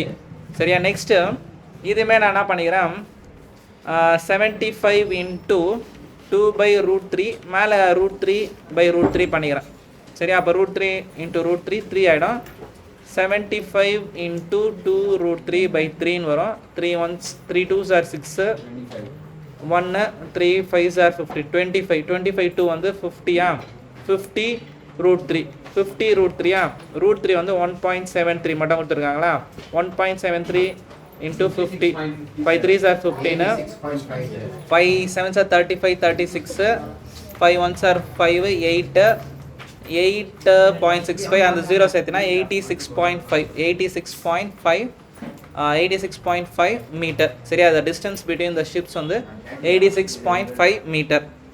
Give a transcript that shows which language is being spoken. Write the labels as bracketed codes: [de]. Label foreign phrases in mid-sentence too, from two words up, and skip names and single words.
[ta] சரியா, நெக்ஸ்ட்டு இதுவுமே நான் என்ன பண்ணிக்கிறேன், 75 இன்ட்டு 2/√3 மேலே √3/√3 பண்ணிக்கிறேன். சரியா, அப்போ √3 இன்ட்டு √3 3 ஆகிடும். 75 இன்ட்டு 2√3/3 வரும். [en] 3 2s are 6, 1 3 5s are 50, 25 2 வந்து 50. [ta] 50√3 √3 வந்து 1.73 மட்டும் கொடுத்துருக்காங்களா. [en] 1.73 into 50, 5 3s are 15, 5 7s are 35, 36, 5 1s are 5, 8.65 [ta] அந்த 0 சேர்த்தினா 86.5 மீட்டர். சரியா, [en] the distance between the ships வந்து 86.5 மீட்டர்.